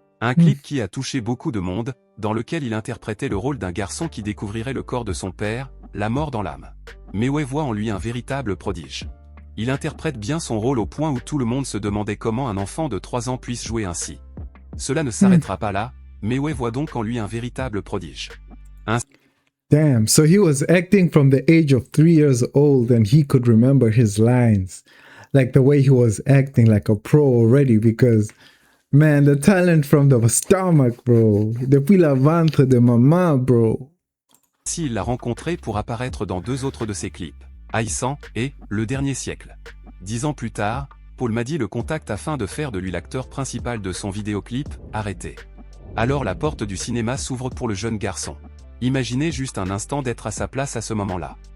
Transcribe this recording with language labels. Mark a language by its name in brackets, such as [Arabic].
[French] Un clip qui a touché beaucoup de monde, dans lequel il interprétait le rôle d'un garçon qui découvrirait le corps de son père, la mort dans l'âme. Mewé voit en lui un véritable prodige. Il interprète bien son rôle au point où tout le monde se demandait comment un enfant de 3 ans puisse jouer ainsi. Cela ne s'arrêtera pas là, Mewé voit donc en lui un véritable prodige. [English] Damn, so he was acting from the age of 3 years old and he could remember his lines. Like the way he was acting like a pro already, because, man, the talent from the stomach, bro. [French] Depuis la ventre de maman, bro. Ainsi il l'a rencontré pour apparaître dans 2 autres de ses clips, Aïssan et Le Dernier Siècle. 10 ans plus tard, Paul Madi le contacte afin de faire de lui l'acteur principal de son vidéoclip, Arrêté. Alors la porte du cinéma s'ouvre pour le jeune garçon. Imaginez juste un instant d'être à sa place à ce moment-là.